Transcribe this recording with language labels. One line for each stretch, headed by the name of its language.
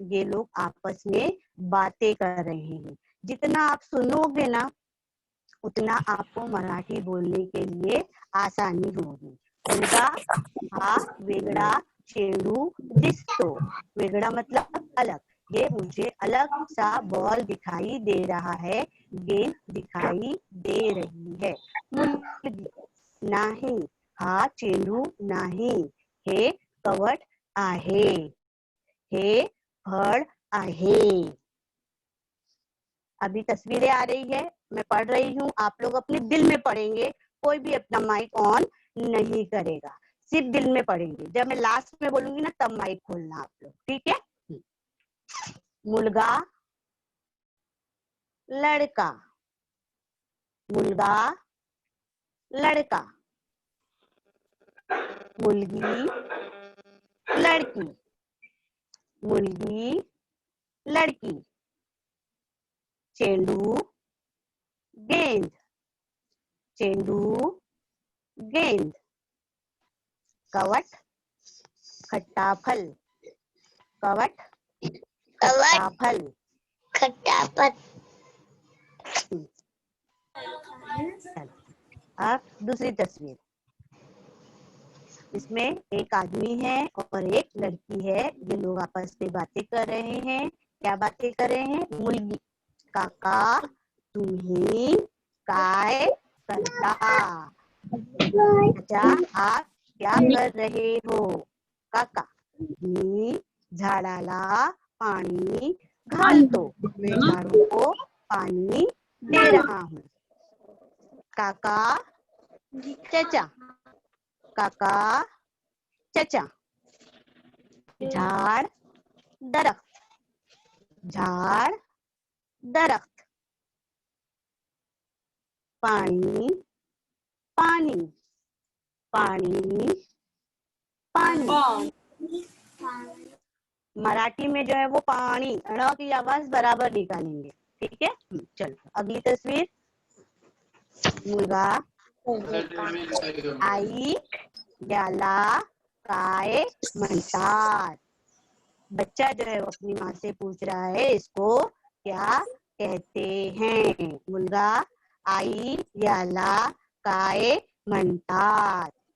Hindi: ये लोग आपस में बातें कर रहे हैं। जितना आप सुनोगे ना उतना आपको मराठी बोलने के लिए आसानी होगी।
Marathi: मुलगा हा वेगड़ा चेंडू दिसतो,
Hindi: वेगड़ा मतलब अलग, ये मुझे अलग सा बॉल दिखाई दे रहा है, गेंद दिखाई दे रही है।
Marathi: मुलगी नाही, हा चेंडू नाही, हे कवट आहे, हे फळ आहे।
Hindi: अभी तस्वीरें आ रही है, मैं पढ़ रही हूँ, आप लोग अपने दिल में पढ़ेंगे, कोई भी अपना माइक ऑन नहीं करेगा, सिर्फ दिल में पढ़ेंगे। जब मैं लास्ट में बोलूंगी ना तब माइक खोलना आप लोग, ठीक है। मुलगा लड़का, मुलगा लड़का, मुलगी लड़की, मुलगी लड़की, चेंडू गेंद, चेंडू गेंद, कवट खट्टा फल, कवट खट्टा
Marathi: कवट
Hindi: फल। खट्टापन अब दूसरी तस्वीर, इसमें एक आदमी है और एक लड़की है। ये लोग आपस में बातें कर रहे हैं। क्या बातें कर रहे हैं?
Marathi: मुलगी, काका तुम्ही काय करता?
Hindi: अच्छा, आप क्या कर रहे हो?
Marathi: काका, मी झाडाला पाणी घालतो,
Hindi: मैं झाड़ू को पानी दे रहा हूँ। काका चचा, काका चचा। झाड़ दरख्त, झाड़ दरख्त। पानी पानी, पानी पानी। मराठी में जो है वो पानी ण की आवाज बराबर निकालेंगे, ठीक है। चलो अगली तस्वीर,
Marathi: मुलगा, आई याला काय म्हणतात?
Hindi: बच्चा जो है वो अपनी माँ से पूछ रहा है इसको क्या कहते हैं।
Marathi: मुलगा, आई याला काय म्हणतात?